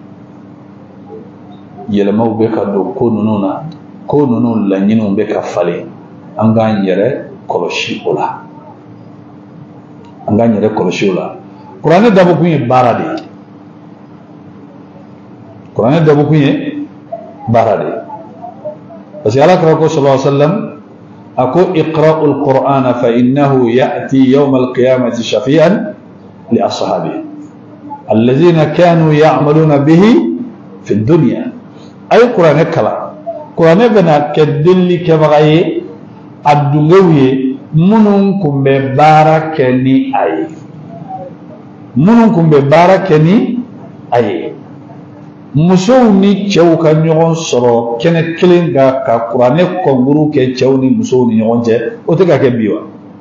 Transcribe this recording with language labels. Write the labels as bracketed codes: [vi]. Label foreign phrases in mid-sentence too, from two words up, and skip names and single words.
[bm] yɛlɛmaw bɛ ka don ko ninnu na ko ninnu laɲiniw bɛ ka falen an k'an yɛrɛ kɔlɔsi o la an k'an yɛrɛ kɔlɔsi o la kuranɛ dabɔkun ye baara de ye kuranɛ dabɔkun ye baara de ye [fr] parce que [bm] alakira ko [ar] صلى الله عليه وسلم [bm] a ko [ar] اقرؤوا القرآن فإنه يأتي يوم القيامة شفيعا لأصحابه الذين كانوا يعملون به في الدنيا [bm] ay kuranɛ kala kuranɛ bɛna kɛ delili kɛbaga ye a dungew ye minnu kun bɛ baara kɛ ni a ye minnu kun bɛ baara kɛ ni a ye musow ni cɛw ka ɲɔgɔn sɔrɔ kɛnɛ kelen kan ka kuranɛ kɔnkuru kɛ cɛw ni musow ni ɲɔgɔn cɛ o tɛ ka kɛ bi wa